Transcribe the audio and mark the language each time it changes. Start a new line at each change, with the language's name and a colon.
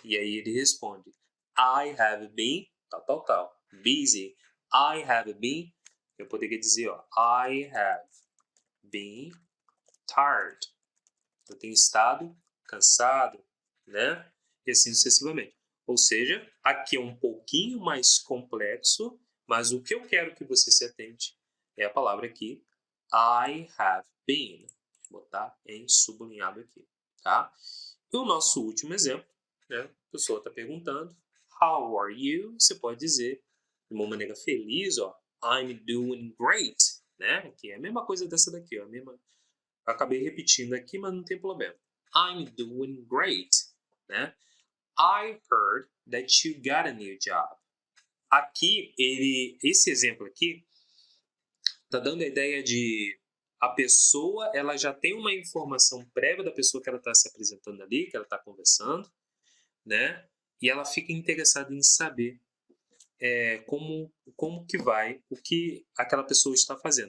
Portuguese: E aí ele responde,
English: I have been,
Portuguese: tal,
English: busy, I have been,
Portuguese: eu poderia dizer, ó,
English: I have been tired.
Portuguese: Eu tenho estado cansado, né? E assim sucessivamente. Ou seja, aqui é um pouquinho mais complexo, mas o que eu quero que você se atente é a palavra aqui, I have been. Vou botar em sublinhado aqui, tá? E o nosso último exemplo, né? A pessoa está perguntando,
English: How are you?
Portuguese: Você pode dizer de uma maneira feliz, ó,
English: I'm doing great,
Portuguese: né? Que é a mesma coisa dessa daqui, ó, a mesma. Acabei repetindo aqui, mas não tem problema.
English: I'm doing great, né? I heard that you got a new job.
Portuguese: Aqui, esse exemplo aqui, tá dando a ideia de a pessoa, ela já tem uma informação prévia da pessoa que ela está se apresentando ali, que ela está conversando, né? E ela fica interessada em saber como que vai, o que aquela pessoa está fazendo.